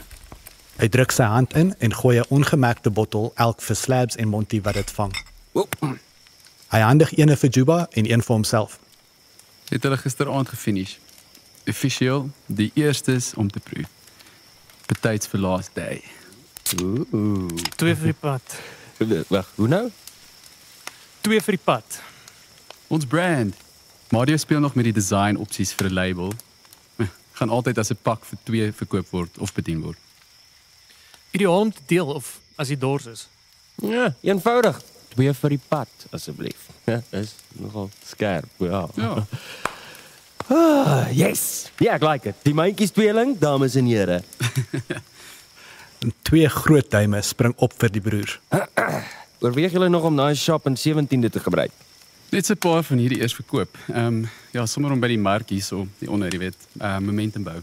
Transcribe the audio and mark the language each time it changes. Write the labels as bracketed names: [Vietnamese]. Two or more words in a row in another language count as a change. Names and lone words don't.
[Afrikaans] Hy druk sy hand in en gooi 'n ongemerkte bottel elk vir Slabs en Monty wat dit vang. Oep. Hy handig een vir Juba en een vir homself. Het hulle gisteraand gefinish. Officieel die eerstes om te proe. Betyds vir [English] last day. [Afrikaans] 2 vir die pad. Wag, hoe nou? 2 vir die pad. Ons brand. Mario speel nog met die design opsies vir 'n label. Gaan altyd as 'n pak vir 2 verkoop word of bedien word. Ideaal om te deel of as jy dors is. Ja, eenvoudig. 2 vir die pad, asseblief. Ja, is nogal skerp, ja. Ja. Yes! Ja, ek [English] like it. [Afrikaans] Die myntjies tweeling, dames en here. En 2 groot duime spring op vir die broers. Oorweeg julle nog om na 'n shop in 17de te gebruik? Net so 'n paar van hierdie eers verkoop. Ja, sommer om by die mark hierso, die onder, jy weet, momentum bou.